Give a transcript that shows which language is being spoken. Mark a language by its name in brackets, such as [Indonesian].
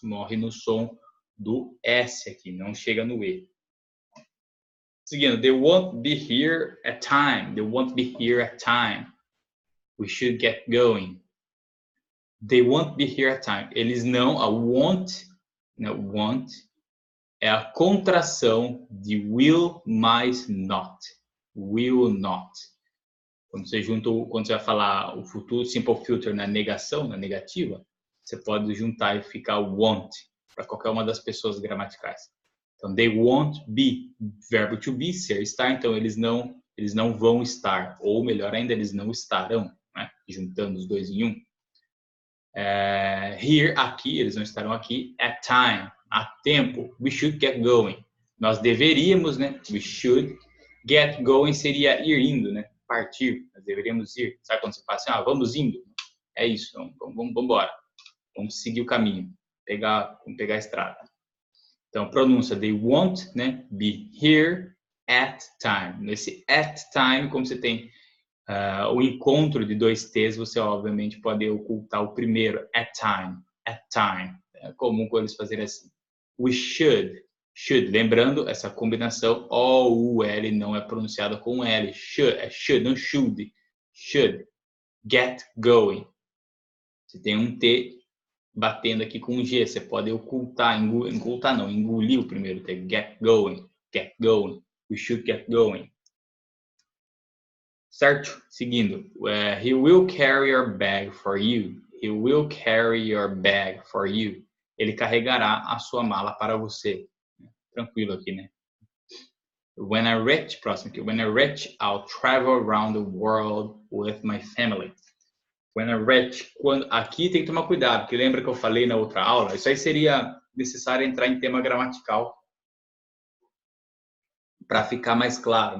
[Portuguese] Morre no som do S aqui, não chega no E. Seguindo, [English] they won't be here at time. They won't be here at time. We should get going. They won't be here at time. [Portuguese] Eles não, a won't, não, won't é a contração de will mais not. [English] Will not. [Portuguese] Quando você junta, quando você vai falar o futuro simple future na negação, na negativa, você pode juntar e ficar won't para qualquer uma das pessoas gramaticais. Então, [English] they won't be, [Portuguese] verbo to be, ser, estar. Então, eles não vão estar. Ou, melhor ainda, eles não estarão, né? Juntando os dois em um. Here, aqui, eles não estarão aqui. [English] At time, [Portuguese] a tempo. [English] We should get going. [Portuguese] Nós deveríamos, né? [English] We should get going [Portuguese] seria ir indo, né? Partir. Nós deveríamos ir. Sabe quando você fala assim, vamos indo? É isso, vamos embora. Vamos seguir o caminho. Vamos pegar a estrada. Então, pronúncia, [English] they won't, né, be here at time. [Portuguese] Nesse at time, como você tem o encontro de dois T's, você obviamente pode ocultar o primeiro, [English] at time, at time. [Portuguese] É comum quando eles fazerem assim. [English] We should, [Portuguese] lembrando, essa combinação O-U-L não é pronunciada com L. [English] Should, [Portuguese] não [English] should. Should, get going. [Portuguese] Você tem um T batendo aqui com um G, você pode ocultar, engolir o primeiro T, [English] get going, we should get going. [Portuguese] Certo? Seguindo, [English] he will carry your bag for you, he will carry your bag for you. [Portuguese] Ele carregará a sua mala para você. Tranquilo aqui, né? [English] When I reach, [Portuguese] próximo aqui, [English] when I reach, I'll travel around the world with my family. When I reach, [Portuguese] aqui tem que tomar cuidado, porque lembra que eu falei na outra aula? Isso aí seria necessário entrar em tema gramatical para ficar mais claro.